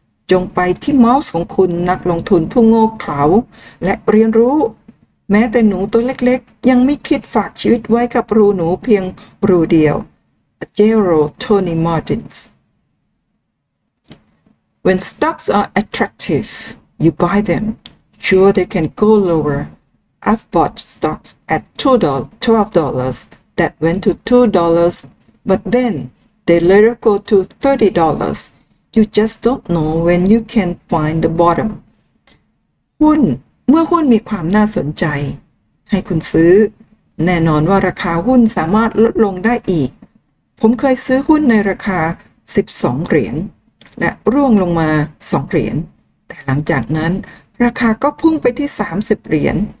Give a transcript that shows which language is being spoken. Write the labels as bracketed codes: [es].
[th] จงไปที่เมาส์ของคุณนักลงทุนผู้โง่เขลาและเรียนรู้แม้แต่หนูตัวเล็กๆยังไม่คิดฝากชีวิตไว้กับรูหนูเพียงรูเดียว Gerald Tony Martins [en] When stocks are attractive, you buy them. Sure, they can go lower. I've bought stocks at $12 that went to $2, but then they later go to $30. You just don't know when you can find the bottom. [th] เมื่อหุ้นมีความน่าสนใจให้คุณซื้อแน่นอนว่าราคาหุ้นสามารถลดลงได้อีกผมเคยซื้อหุ้นในราคา12 เหรียญและร่วงลงมา2 เหรียญแต่หลังจากนั้นราคาก็พุ่งไปที่30 เหรียญ